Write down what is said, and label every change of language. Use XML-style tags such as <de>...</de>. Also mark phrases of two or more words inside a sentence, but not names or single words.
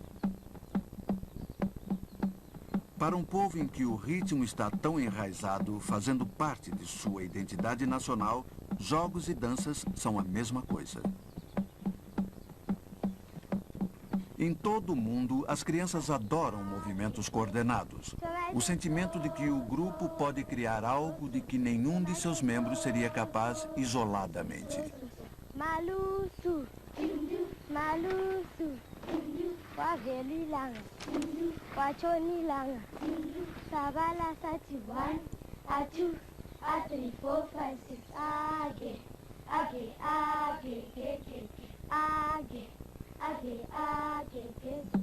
<pt>Para um povo em que o ritmo está tão enraizado, fazendo parte de sua identidade nacional, jogos e danças são a mesma coisa. Em todo o mundo, as crianças adoram movimentos coordenados. O sentimento de que o grupo pode criar algo de que nenhum de seus membros seria capaz isoladamente. Malusu, malusu, waveli langa, wachoni langa, sabala sati 1, a 2, a 3, 4, 5, 6, age, age, age, age, age, age, age, age.</pt>